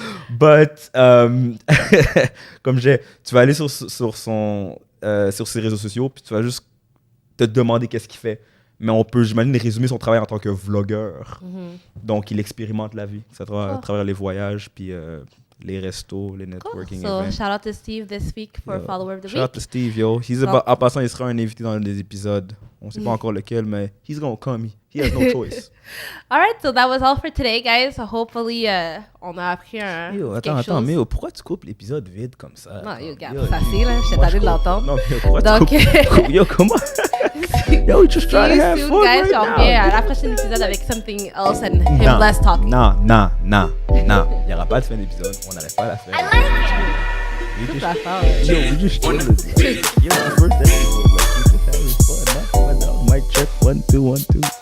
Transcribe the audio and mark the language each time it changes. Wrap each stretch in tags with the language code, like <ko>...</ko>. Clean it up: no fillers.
<fr>But, comme tu vas aller sur ses réseaux sociaux, puis tu vas juste te demander qu'est-ce qu'il fait. Mais on peut, j'imagine, résumer son travail en tant que vlogueur. Donc, il expérimente la vie à travers les voyages, puis les restos, les networking events.</fr> <en>So, shout out to Steve this week for Follower of the Week. Shout out to Steve, yo.</en> <fr>En passant, il sera un invité dans des épisodes. On ne sait pas encore lequel, mais</fr> <en>he's gonna come. He has no choice. All right, so that was all for today, guys. So hopefully,</en> <fr>on a appris Attends, mais pourquoi tu coupes l'épisode vide comme ça? Non, yo, gars, ça c'est, là. J'étais tannée de l'entendre. Non, mais pourquoi tu coupes? Yo, comment?</fr> <en>Yo, we just trying to have fun guys, right now.</en> <fr>On revient à la prochaine épisode avec</fr> <en>something else and him less talking.</en> <fr>Non. Il n'y aura pas de fin d'épisode. On n'arrête pas à la fin.</fr> <en>I like it. We just chilling. Yo, the first episode, like, we just having fun. Mic check, 1, 2, 1, 2.</en>